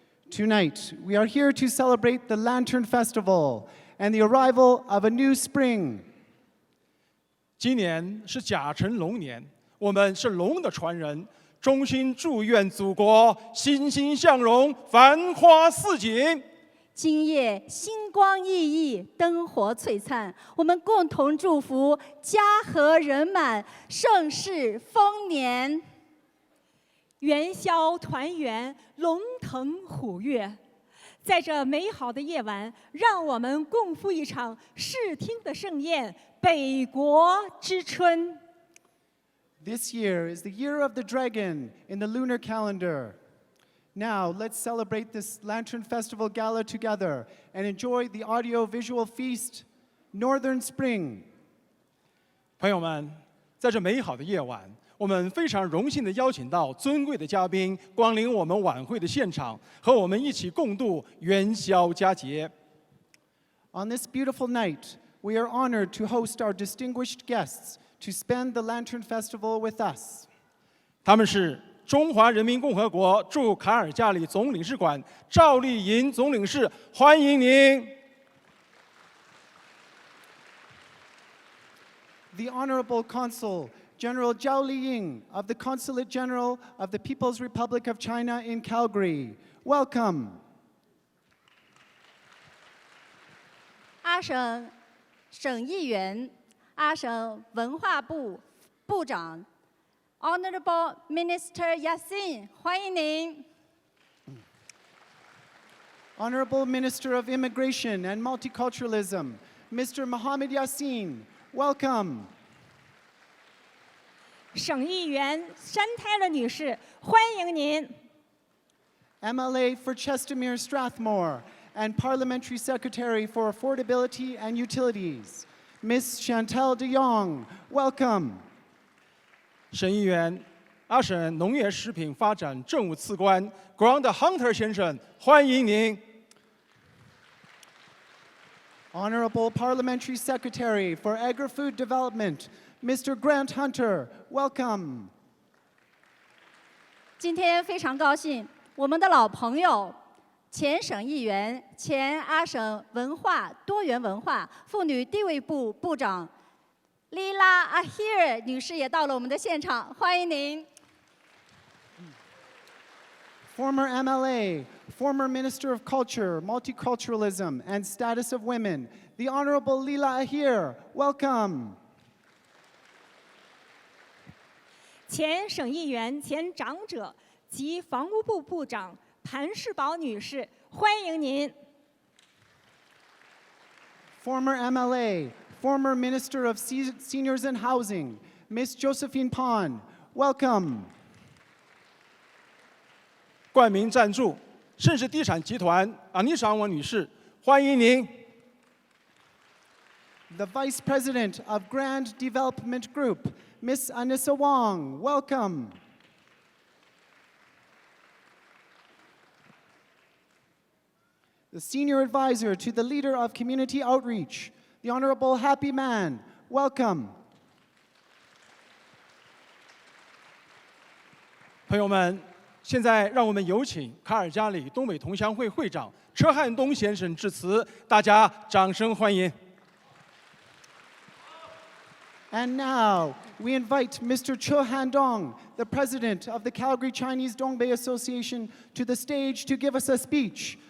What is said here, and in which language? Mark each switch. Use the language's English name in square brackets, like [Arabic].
[English] Tonight, we are here to celebrate the Lantern Festival and the arrival of a new spring. [Chinese] 今年是甲辰龙年，我们是龙的传人，衷心祝愿祖国欣欣向荣，繁花似锦。今夜星光熠熠，灯火璀璨，我们共同祝福家和人满，盛世丰年。元宵团圆，龙腾虎跃。在这美好的夜晚，让我们共赴一场视听的盛宴——北国之春。 [English] This year is the year of the dragon in the lunar calendar. Now, let's celebrate this Lantern Festival Gala together and enjoy the audio-visual feast, Northern Spring. [Chinese] 朋友们，在这美好的夜晚，我们非常荣幸地邀请到尊贵的嘉宾光临我们晚会的现场，和我们一起共度元宵佳节。 [English] On this beautiful night, we are honored to host our distinguished guests to spend the Lantern Festival with us. [Chinese] 他们是中华人民共和国驻卡尔加里总领事馆赵丽颖总领事，欢迎您。 [English] The Honorable Consul General Zhao Liying of the Consulate General of the People's Republic of China in Calgary. Welcome. [Chinese] 阿省省议员、阿省文化部部长 [English] Honorable Minister [Chinese] Yassin， 欢迎您。 [English] Honorable Minister of Immigration and Multiculturalism, Mr. Mohammed Yassin, welcome. [Chinese] 省议员山泰勒女士，欢迎您。 [English] MLA for Chestermere Strathmore and Parliamentary Secretary for Affordability and Utilities, Ms. Chantal de Jong, welcome. [Chinese] 省议员、阿省农业食品发展政务次官 Grant Hunter 先生，欢迎您。 [English] Honorable Parliamentary Secretary for Agri-Food Development, Mr. Grant Hunter, welcome. [Chinese] 今天非常高兴，我们的老朋友、前省议员、前阿省文化多元文化妇女地位部部长Lila Ahir 女士也到了我们的现场，欢迎您。 [English] Former MLA, former Minister of Culture, Multiculturalism, and Status of Women, the Honorable Lila Ahir, welcome. [Chinese] 前省议员、前长者及房屋部部长谭世宝女士，欢迎您。 [English] Former MLA, former Minister of Seniors and Housing, Ms. Josephine Pon, welcome. [Chinese] 冠名赞助盛世地产集团阿妮莎王女士，欢迎您。 [English] The Vice President of Grand Development Group, Ms. Anissa Wong, welcome. the Senior Advisor to the Leader of Community Outreach, the Honorable Happy Man. Welcome. [Chinese] 朋友们，现在让我们有请卡尔加里东北同乡会会长车汉东先生致辞，大家掌声欢迎。 [English] And now, we invite Mr. Cho Han-dong, the president of the Calgary Chinese Dongbei Association, to the stage to give us a speech.